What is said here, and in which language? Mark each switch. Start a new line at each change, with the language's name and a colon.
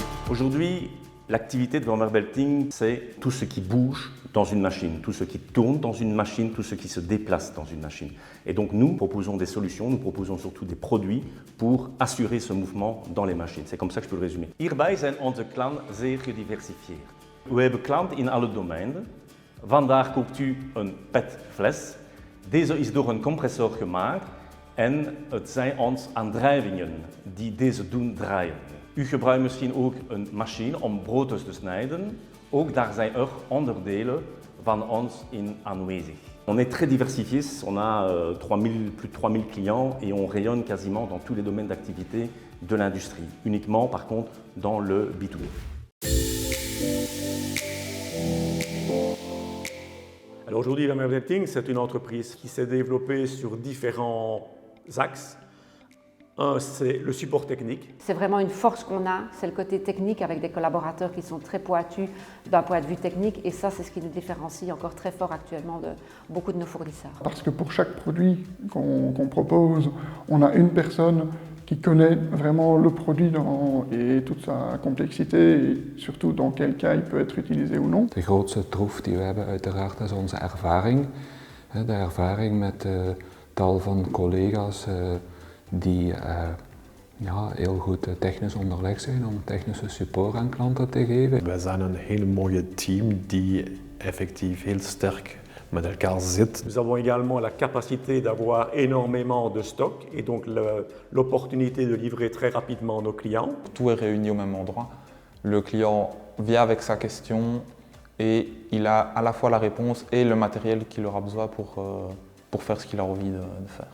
French: Aujourd'hui, l'activité de Wammerbelting, c'est tout ce qui bouge dans une machine, tout ce qui tourne dans une machine, tout ce qui se déplace dans une machine. Et donc nous proposons des solutions, nous proposons surtout des produits pour assurer ce mouvement dans les machines. C'est comme ça que je peux le résumer.
Dutch: Hierbij zijn onze klanten zeer gediversifieerd. We hebben klanten in alle domeinen. Vandaag koopt u een PET-fles. Deze is door een compressor gemaakt en het zijn ons aandrijvingen die deze doen draaien. U gebruikt misschien ook een machine om brood te snijden. Ook daar zijn er onderdelen van ons in aanwezig.
French: On est très diversifié, on a plus de 3000 clients et on rayonne quasiment dans tous les domaines d'activité de l'industrie. Uniquement par contre dans le B2B. Alors aujourd'hui, Wammerbelting, c'est une entreprise qui s'est développée sur différents axes. Un, c'est le support technique. C'est vraiment une force qu'on a, c'est le côté technique avec des collaborateurs qui sont très pointus d'un point de vue technique et ça c'est ce qui nous différencie encore très fort actuellement de beaucoup de nos fournisseurs. Parce que pour chaque produit qu'on propose, on a une personne qui connaît vraiment le produit et toute sa complexité et surtout dans quel cas il peut être utilisé ou non.
Dutch: De grootste troef die we hebben uiteraard is onze ervaring. De ervaring met tal van collega's die heel goed technisch onderlegd zijn om technische support aan klanten te geven. Wij zijn een heel mooi team die effectief heel sterk model Carl zit.
French: Nous avons également la capacité d'avoir énormément de stock et donc l'opportunité de livrer très rapidement nos clients. Tout est réuni au même endroit. Le client vient avec sa question et il a à la fois la réponse et le matériel qu'il aura besoin pour faire ce qu'il a envie de faire.